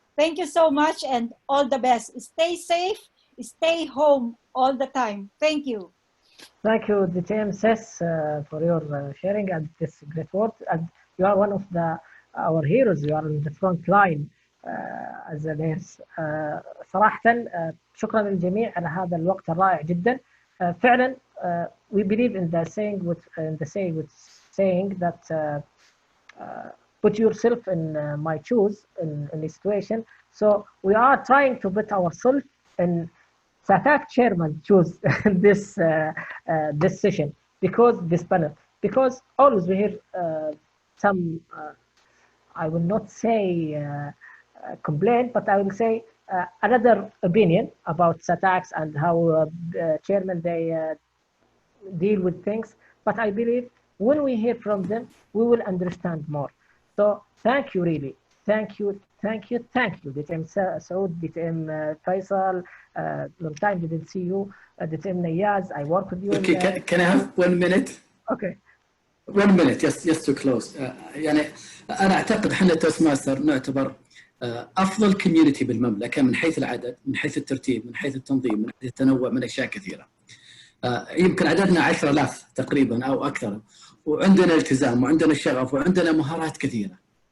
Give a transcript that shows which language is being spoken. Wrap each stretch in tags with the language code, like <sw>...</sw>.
<en>Thank you so much and all the best. Stay safe, stay home all the time. Thank you. Thank you, DTM SES, for your sharing and this great work. And you are one of our heroes. You are in the front line as a nurse.</en> <ar>صراحة شكرا للجميع على هذا الوقت الرائع جدا. فعلا</ar> <en>we believe in the saying that put yourself in my shoes in the situation. So we are trying to put ourselves in Sataak chairman choose this session this panel, because always we hear some I will not say complaint, but I will say another opinion about Sataaks and how chairman they deal with things. But I believe when we hear from them, we will understand more. So thank you, really. Thank you. DTM Saud, DTM Faisal, long time didn't see you. DTM Niyaz, I work with you. Okay, can I have 1 minute? Okay. 1 minute, just to close.</en> <ar>يعني أنا أعتقد إحنا توستماستر نعتبر أفضل كوميونتي بالمملكة من حيث العدد، من حيث الترتيب، من حيث التنظيم، من حيث التنوع، من أشياء كثيرة. يمكن عددنا 10,000 تقريبا أو أكثر، وعندنا التزام وعندنا شغف وعندنا مهارات كثيرة.</ar>